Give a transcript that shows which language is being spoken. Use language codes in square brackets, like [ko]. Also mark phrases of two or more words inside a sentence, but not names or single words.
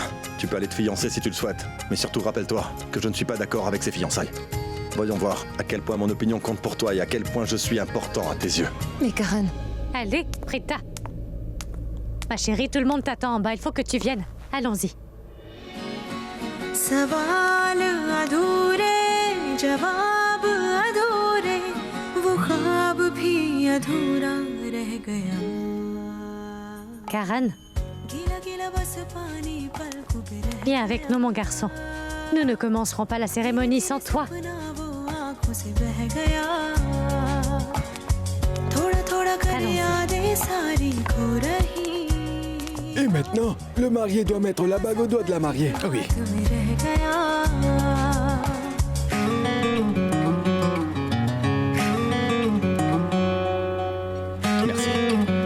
[fr] Tu peux aller te fiancer si tu le souhaites, mais surtout rappelle-toi que je ne suis pas d'accord avec ces fiançailles. Voyons voir à quel point mon opinion compte pour toi et à quel point je suis important à tes yeux. Mais Karan, Allez, Prita. Ma chérie, tout le monde t'attend en bas, il faut que tu viennes. Allons-y. [hi] सवाल अधूरे जवाब अधूरे वो ख्वाब भी अधूरा रह गया [fr] Karan, [hi] गीला गीला बस पानी पलकों पे रह [fr] viens avec nous, mon garçon. Nous ne commencerons pas la cérémonie sans toi. [hi] अपना वो आंखों से बह गया थोड़ा थोड़ा कर यादें सारी खो रही [fr] Et maintenant, le marié doit mettre la bague au doigt de la mariée. Oui. [hi] में रह गया [fr] Merci.